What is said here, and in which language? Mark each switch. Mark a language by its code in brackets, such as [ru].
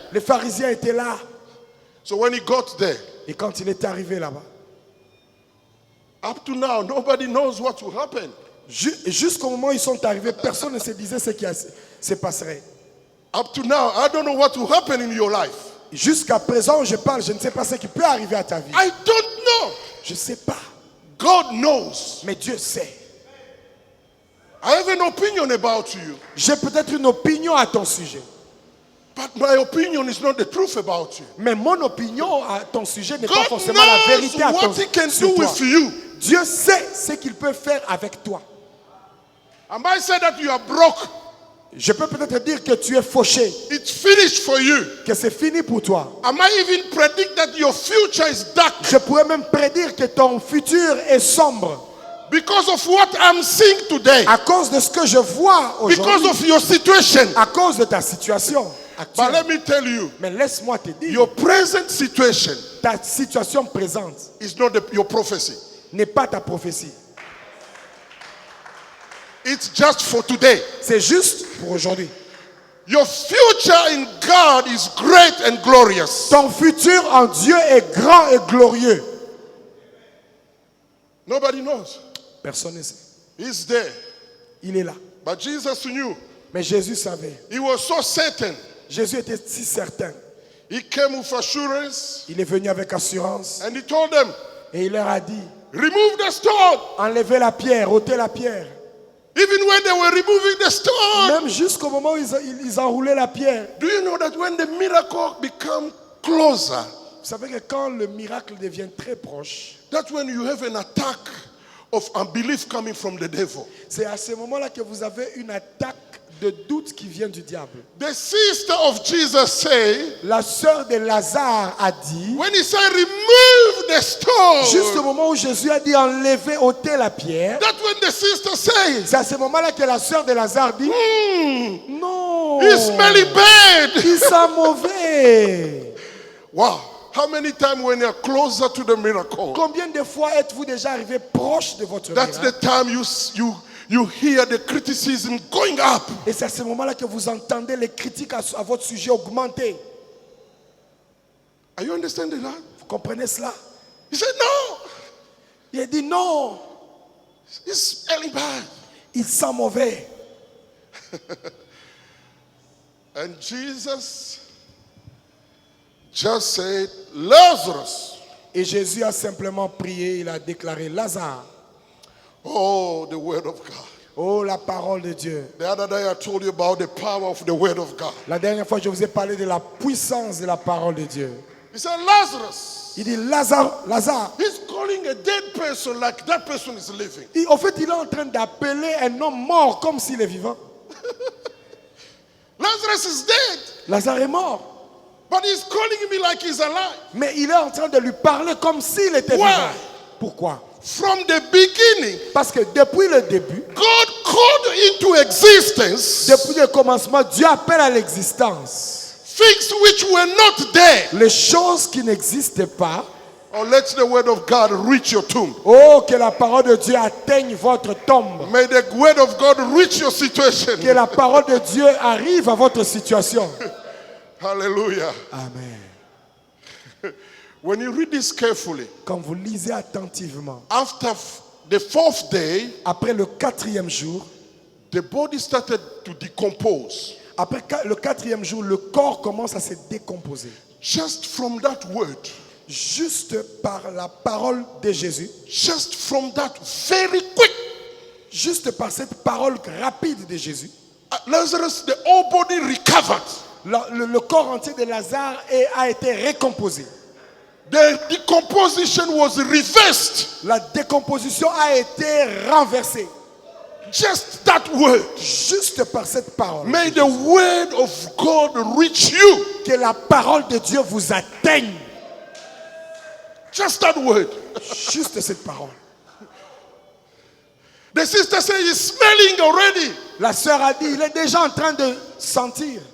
[fr] Les pharisiens étaient là. [en] So when he got there, [fr] Et quand il est arrivé là-bas, [en] up to now, nobody knows what will happen. [fr] jusqu'au moment où ils sont arrivés, personne ne se disait ce qui se passerait. [en] Up to now, I don't know what will happen in your life. [fr] Jusqu'à présent où je parle, je ne sais pas ce qui peut arriver à ta vie. [en] I don't know. [fr] Je ne sais pas. [en] God knows. [fr] Mais Dieu sait. [en] I have an opinion about you. [fr] J'ai peut-être une opinion à ton sujet. [en] But my opinion is not the truth about you. [fr] Mais mon opinion à ton sujet n'est pas [en] God [fr] forcément la [en] knows [fr] vérité à ton [en] what he can [fr] sur [en] do [fr] toi. [en] with you. [fr] Dieu sait ce qu'il peut faire avec toi. [en] I might say that you are broke. [fr] Je peux peut-être dire que tu es fauché, [en] It's finished for you. [fr] que c'est fini pour toi. [en] I might even predict that your future is dark [fr] Je pourrais même prédire que ton futur est sombre [en] because of what I'm seeing today, [fr] à cause de ce que je vois [en] because [fr] aujourd'hui, [en] of your situation. [fr] à cause de ta situation [en] But [fr] actuelle. [en] let me tell you, [fr] Mais laisse-moi te dire, [en] your present situation [fr] ta situation présente [en] is not your prophecy. [fr] n'est pas ta prophétie. [en] It's just for today. [fr] C'est juste pour aujourd'hui. [en] Your future in God is great and glorious. [fr] Ton futur en Dieu est grand et glorieux. [en] Nobody knows. [fr] Personne ne sait. [en] He's there. [fr] Il est là. [en] But Jesus knew. [fr] Mais Jésus savait. [en] He was so certain. [fr] Jésus était si certain. [en] He came with assurance [fr] Il est venu avec assurance [en] and he told them, [fr] et il leur a dit, [en] remove the stone. [fr] enlevez la pierre, ôtez la pierre. [en] Even when they were removing the stone. [fr] Même jusqu'au moment où ils enroulaient la pierre. [en] Do you know that when the miracle become closer, [fr] Vous savez que quand le miracle devient très proche, [en] that's when you have an attack of unbelief coming from the devil. [fr] c'est à ce moment-là que vous avez une attaque de doute qui vient du diable. [en] The sister of Jesus say, [fr] La sœur de Lazare a dit, [en] when he said remove the stone, [fr] juste au moment où Jésus a dit enlevez, ôtez la pierre, [en] that's when the sister says, [fr] c'est à ce moment-là que la sœur de Lazare dit, non, [en] it's smelling bad. [fr] il sent mauvais. Wow. [en] How many times when you're closer to the miracle, [fr] Combien de fois êtes-vous déjà arrivé proche de votre [en] that's [fr] miracle? [en] the time you hear the criticism going up. [fr] Et c'est à ce moment-là que vous entendez les critiques à votre sujet augmenter. [en] Are you understanding that? [fr] Vous comprenez cela? [en] He said, no, [fr] Il a dit non, [en] it's smelling bad. [fr] il sent mauvais. [en] And Jesus just said, Lazarus. [fr] Et Jésus a simplement prié, il a déclaré Lazare. [en] Oh, the word of God. [fr] Oh, la parole de Dieu. [en] The other day I told you about the power of the word of God. [fr] La dernière fois, je vous ai parlé de la puissance de la parole de Dieu. [en] He said, Lazarus. [fr] Il dit Lazare, Lazare. [en] He's calling a dead person like that person is living. [fr] En fait, il est en train d'appeler un homme mort comme s'il est vivant. [en] Lazarus is dead, [fr] Lazare est mort. [en] but he's calling me like he's alive. [fr] Mais il est en train de lui parler comme s'il était [en] Why? [fr] vivant. Pourquoi? [en] From the beginning, [fr] Parce que depuis le début, [en] God called into existence [fr] depuis le commencement, Dieu appelle à l'existence [en] things which were not there. [fr] les choses qui n'existaient pas. [en] Oh, let the word of God reach your tomb. [fr] Oh, que la parole de Dieu atteigne votre tombe. [en] May the word of God reach your situation. [fr] Que la parole de Dieu arrive à votre situation. Hallelujah. Amen. [en] When you read this carefully, [fr] Quand vous lisez attentivement, [en] after the fourth day, [fr] après le 4e jour, [en] the body started to decompose. [fr] après le 4e jour, le corps commence à se décomposer. [en] Just from that word, [fr] Juste par la parole de Jésus, [en] just from that very quick, [fr] juste par cette parole rapide de Jésus, [en] Lazarus, the whole body recovered. [fr] le corps entier de Lazare a été récomposé. [en] The decomposition was reversed. [fr] La décomposition a été renversée. [en] Just that word. [fr] Juste par cette parole. [en] May the word of God reach you. [fr] Que la parole de Dieu vous atteigne. [en] Just that word. [fr] Juste cette parole. [en] The sister said he's smelling already. [fr] La sœur a dit, il est déjà en train de sentir.